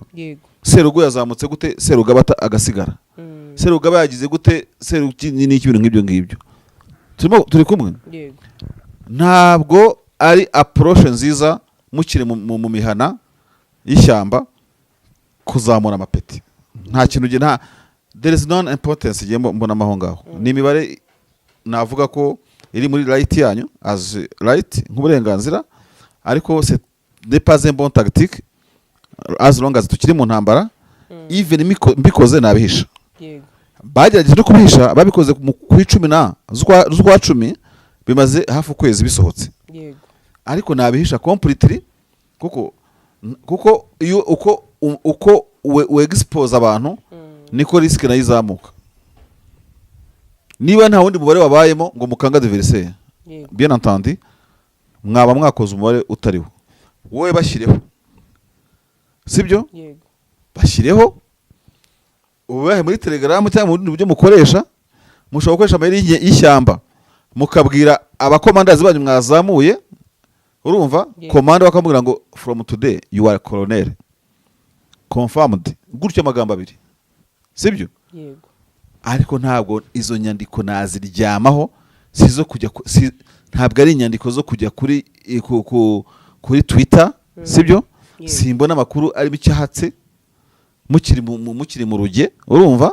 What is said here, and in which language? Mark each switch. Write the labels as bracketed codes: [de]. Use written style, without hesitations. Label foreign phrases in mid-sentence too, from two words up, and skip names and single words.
[rw] Serugo yazamutse gute, Serugaba agasigara, Serugaba yagize gute, n'iki bintu nk'ibyo ngibyo. Turi kumwe? Ntabwo ari approach nziza mukire mu mihana y'ishyamba kuzamura amapeti, nta kintu nta, [en] there is no importance [rw] igiye mbona amaho ngaho. Ni imibare navuga ko iri muri right yanyu [en] as right [rw] nk'uburenganzira, ariko [fr] c'est n'est pas un bon tactique [en] as long as [rw] tukiri mu ntambara. Even mbikoze nabihisha, bagerageje no kubihisha, babikoze ku 10 z'ukwa 10 bimaze hafi ukwezi bisohotse, ariko nabihisha completely, kuko iyo uko [en] we expose [rw] abantu niko risk nayo izamuka. Niba nta wundi mubare wabayemo ngo mukanga adversaire, [fr] bien entendu [rw] mwaba mwakoze umubare utariho, wowe bashyireho, sibyo? Bashyireho ubahe muri Telegram cyangwa mu buryo mukoresha, mushobora gukoresha amayeri y'ishyamba mukabwira abakomandazi banyu mwazamuye, urumva? Komanda bakamubwira ngo [en] from today you are colonel confirmed, [rw] gutyo amagambo abiri, sibyo? Ariko ntabwo izo nyandiko naziryamaho, sizo kujya ntabwo ari inyandiko zo kujya kuri Twitter, sibyo? Simbona amakuru ari bicyahatse mukiri mu ruge, urumva?